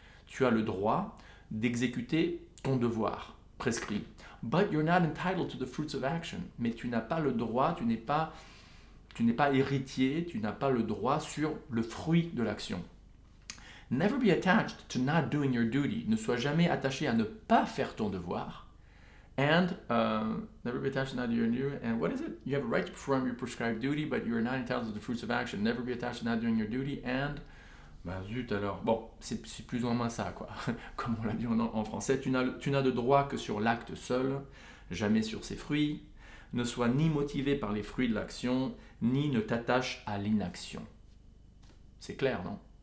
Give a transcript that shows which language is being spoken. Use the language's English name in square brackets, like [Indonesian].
[French] Tu as le droit d'exécuter ton devoir prescrit. [English] But you're not entitled to the fruits of action. [French] Mais tu n'as pas le droit, tu n'es pas héritier, tu n'as pas le droit sur le fruit de l'action. [English] Never be attached to not doing your duty. [French] Ne sois jamais attaché à ne pas faire ton devoir. [English] And never be attached to not doing your duty. And what is it? You have a right to perform your prescribed duty, but you are not entitled to the fruits of action. Never be attached to not doing your duty. [French] And bah zut alors. Bon, c'est plus ou moins ça, quoi. Comme on l'a dit en français, tu n'as de droit que sur l'acte seul, jamais sur ses fruits. Ne sois ni motivé par les fruits de l'action, ni ne t'attache à l'inaction. C'est clair, non?